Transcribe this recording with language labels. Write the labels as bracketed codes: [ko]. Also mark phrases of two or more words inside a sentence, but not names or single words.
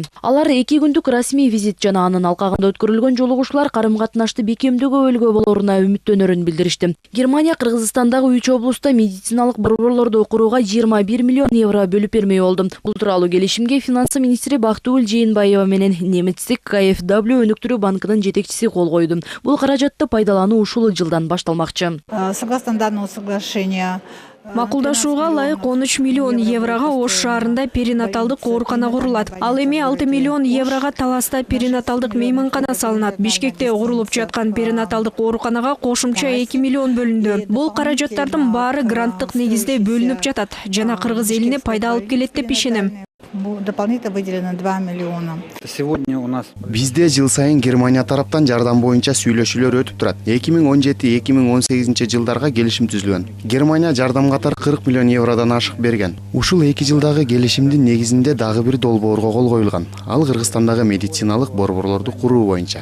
[ky] Алар 2 күндүк расмий визит жана анын алкагында өткөрүлгөн жолугушуулар карым-катнашты бекемдөөгө өлгө болоруна үмүттөнөрүн билдиришти. Германия Кыргызстандагы 3 облуста медициналык борборлорду курууга 21 миллион евро бөлүп бермей болду. Бул тууралуу келишимге финансы министри Бактыгүл Жээнбаева менен немецтик KfW өнүктүрүү банкынын жетекчиси кол койду. Бул каражатты пайдалануу ушул жылдан башталмак. [ru] Согласно данного соглашения, [ky] Макулдашууга ылайык 13 миллион еврого Ош шаарында перинаталдык оорукана курулат. Ал эми 6 миллион еврого Таласта перинаталдык мейманкана салынат. Бишкекте курулуп жаткан перинаталдык ооруканага кошумча 2 миллион бөлүндү. Бул каражаттардын баары гранттык негизде бөлүнүп жатат жана Кыргыз элине пайда алып келет деп ишенем. [ru] Дополнительно выделено 2 миллиона. Сегодня у нас [ky] Бизде жыл сайын Германия тараптан жардам боюнча сүйлөшүүлөр өтүп турат. 2017-2018 жылдарга келишим түзүлгөн. Германия жардам катары 40 миллион евродон ашык берген. Ушул 2 жылдагы келишимдин негизинде дагы бир долбоорго кол коюлган. Ал Кыргызстандагы медициналык борборлорду куруу боюнча.